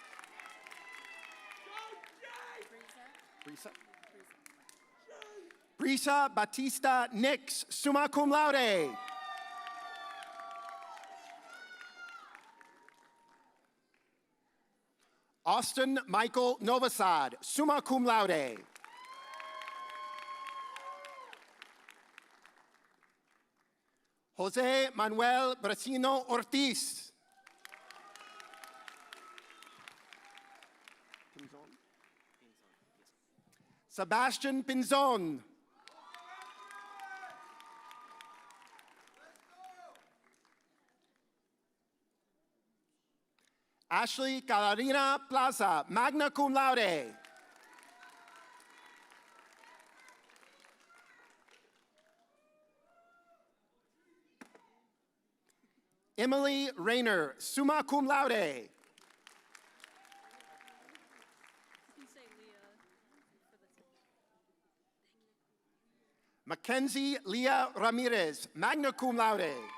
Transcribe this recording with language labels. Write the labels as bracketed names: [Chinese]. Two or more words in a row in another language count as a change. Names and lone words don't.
[English] Brisa Batista Nix, [Latin] summa cum laude. [English] Austin Michael Novosad, [Latin] summa cum laude. [English] Jose Manuel Brasino Ortiz. Sebastian Pinzon. Ashley Calarina Plaza, [Latin] magna cum laude. [English] Emily Rayner, [Latin] summa cum laude. [English] Mackenzie Leah Ramirez, [Latin] magna cum laude.